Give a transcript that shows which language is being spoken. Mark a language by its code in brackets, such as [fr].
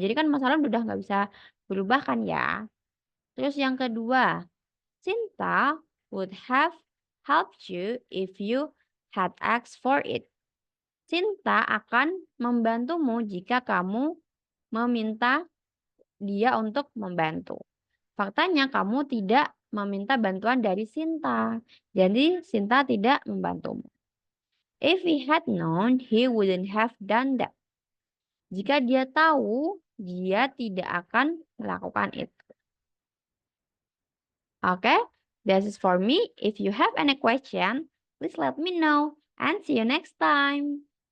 [id] Jadi kan masa lalu udah nggak bisa berubah kan ya. Terus yang kedua, [en] Cinta would have helped you if you had asked for it. [id] Sinta akan membantumu jika kamu meminta dia untuk membantu. Faktanya kamu tidak meminta bantuan dari Sinta. Jadi Sinta tidak membantumu. [en] If he had known, he wouldn't have done that. [id] Jika dia tahu, dia tidak akan melakukan itu. [en] Okay, this is for me. If you have any question, please let me know and see you next time.